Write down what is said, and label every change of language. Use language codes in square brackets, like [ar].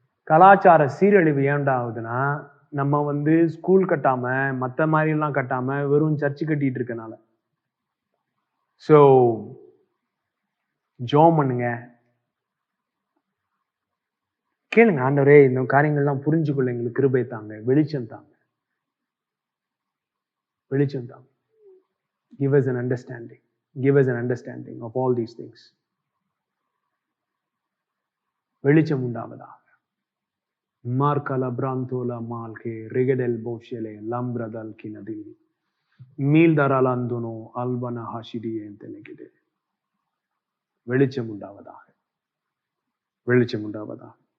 [ta] கலாச்சார சீரழிவு ஏண்டாகுதுன்னா நம்ம வந்து ஸ்கூல் கட்டாம மற்ற மாதிரி எல்லாம் கட்டாம வெறும் சர்ச்சு கட்டிட்டு இருக்கனால. சோ ஜெபம் பண்ணுங்க, கேளுங்க, ஆண்டவரே இந்த காரியங்கள்லாம் புரிஞ்சுக்கொள்ள எங்களுக்கு கிருபை தாங்க, வெளிச்சம் தாங்க, வெளிச்சம் தாங்க. [en] Give us an understanding. Give us an understanding of all these things. [ta] வெளிச்சம் உண்டாவதாக. Markala brantola malke rigedel boshele lambradal kinadili meal தராலாந்துனோ அல்பன ஹாஷிடி என்று வெளிச்சம் உண்டாவதாக, வெளிச்சம் உண்டாவதாக.